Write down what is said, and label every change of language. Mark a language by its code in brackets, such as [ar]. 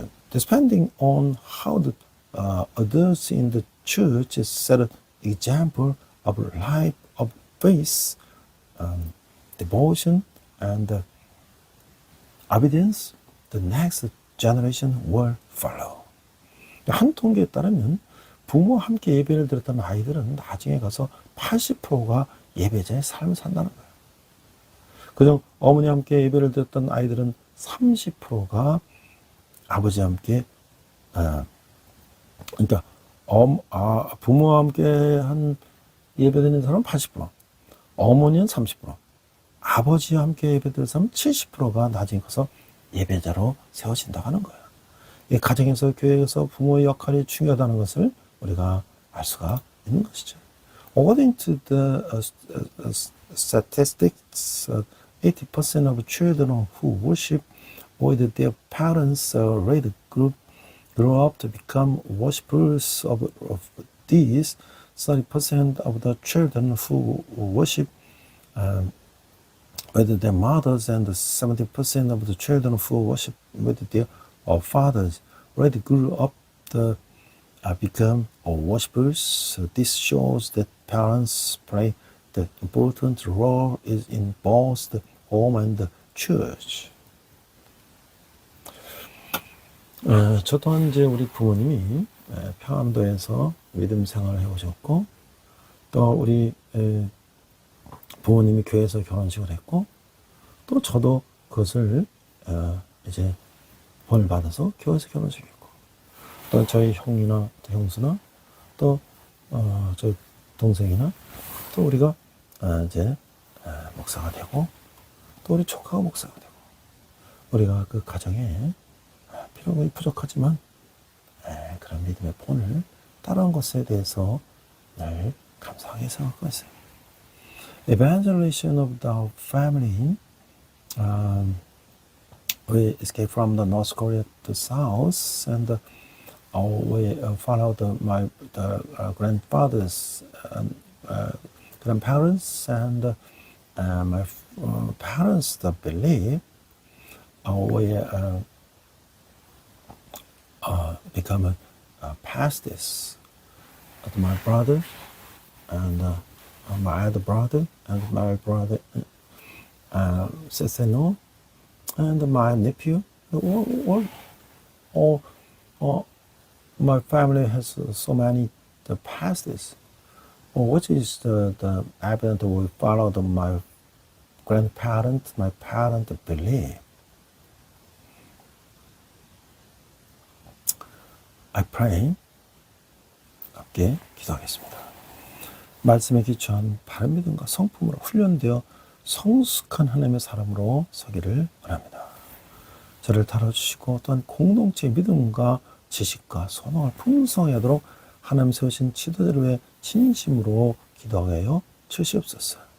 [en] Depending on how the adults in the church set an example of life of faith, devotion, and obedience, the next generation will follow. [ko] 한 통계에 따르면 부모와 함께 예배를 드렸던 아이들은 나중에 가서 80%가 예배자의 삶을 산다는 거예요. 그중 어머니와 함께 예배를 드렸던 아이들은 30%가 아버지와 함께 그러니까 부모와 함께 한 예배 드리는 사람은 80%, 어머니는 30%, 아버지와 함께 예배 드리는 사람은 70%가 나중에 가서 예배자로 세워진다고 하는 거예요. 이 가정에서 교회에서 부모의 역할이 중요하다는 것을 우리가 알 수가 있는 것이죠. [en] According to the statistics, 80% of children who worship with their parents already grow up to become worshippers of these. 30% of the children who worship with their mothers and 70% of the children who worship with their fathers already grew up to become worshippers. This shows that parents play the important role in both the home and the church. [ko] 저 또한 이제 우리 부모님이 평안도에서 믿음 생활을 해오셨고, 또 우리 부모님이 교회에서 결혼식을 했고, 또 저도 그것을 이제 본을 받아서 교회에서 결혼식했고, 또 저희 형이나 형수나 또 저희 동생이나 또 우리가 이제 목사가 되고, 또 우리 조카가 목사가 되고, 우리가 그 가정에 비록 부족하지만 그런 믿음의 본을 따라온 것에 대해서 늘 감사하게 생각하고 있어요. [en] Evangelization of the family. We escaped from the North Korea to South, and we followed my grandfather's grandparents and my parents' belief. We become pastors. My brother and my other brother and my brother sister-in-law and my nephew. All my family has so many pastors. Which is the evidence we followed my grandparents, my parents' belief. I pray. [ko] 함께 기도하겠습니다. 말씀에 기초한 바른 믿음과 성품으로 훈련되어 성숙한 하나님의 사람으로 서기를 원합니다. 저를 다뤄주시고 또한 공동체의 믿음과 지식과 소망을 풍성하게 하도록 하나님 세우신 지도자를 위해 진심으로 기도하게 하여 주시옵소서.